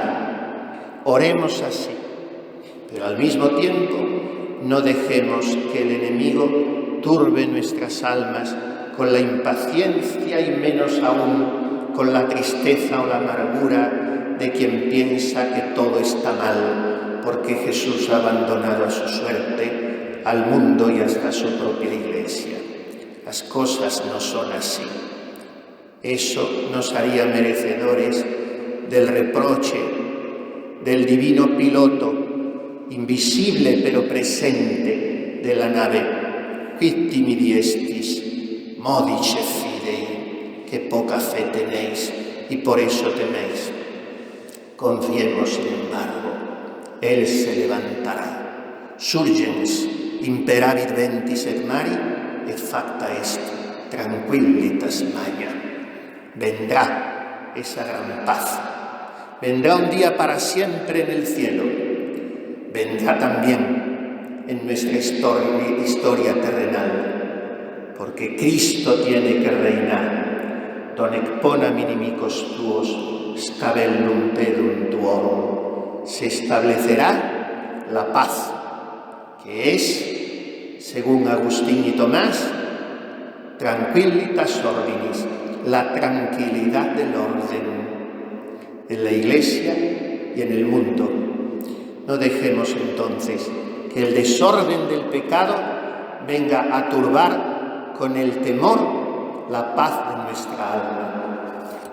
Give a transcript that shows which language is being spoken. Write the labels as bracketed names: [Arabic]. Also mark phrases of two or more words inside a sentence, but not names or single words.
[Spanish] Oremos así, pero al mismo tiempo no dejemos que el enemigo turbe nuestras almas con la impaciencia y menos aún con la tristeza o la amargura de quien piensa que todo está mal porque Jesús ha abandonado a su suerte al mundo y hasta su propia Iglesia. Las cosas no son así. Eso nos haría merecedores del reproche del divino piloto, invisible pero presente, de la nave. [Latin] Quid timidi estis, modice fidei, [Spanish] que poca fe tenéis y por eso teméis. Confiemos, sin embargo, Él se levantará. [Latin] Surgens, imperavit ventis et mari, et facta est, tranquillitas magna. [Spanish] Vendrá esa gran paz. Vendrá un día para siempre en el cielo. Vendrá también en nuestra historia terrenal, porque Cristo tiene que reinar. [Latin] Don expona minimicos tuos, scabellum pedum tuorum. [Spanish] Se establecerá la paz, que es, según Agustín y Tomás, [Latin] tranquillitas ordinis, [Spanish] la tranquilidad del orden en la Iglesia y en el mundo. No dejemos entonces que el desorden del pecado venga a turbar con el temor la paz de nuestra alma.